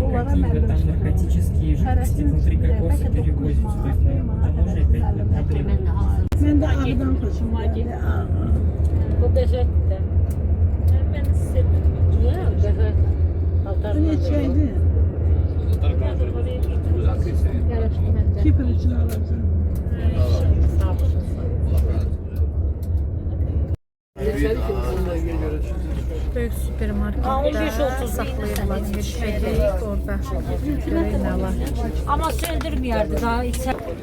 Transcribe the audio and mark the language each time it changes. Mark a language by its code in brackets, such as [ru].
[ru] там наркотические жидкости внутри кокоса перевозятся. То есть на таможне опять проблема. [az] Mən də ağdan xoşum gəldi. Bu qəşəkdir. Mən sevdim. Bu neçə idi? Kipr üçün alacağım. Böyük süpermarketdə saxlayırlar. Gedək orada. Görək nə var. [tr] Amma söndürmüyordu daha içe.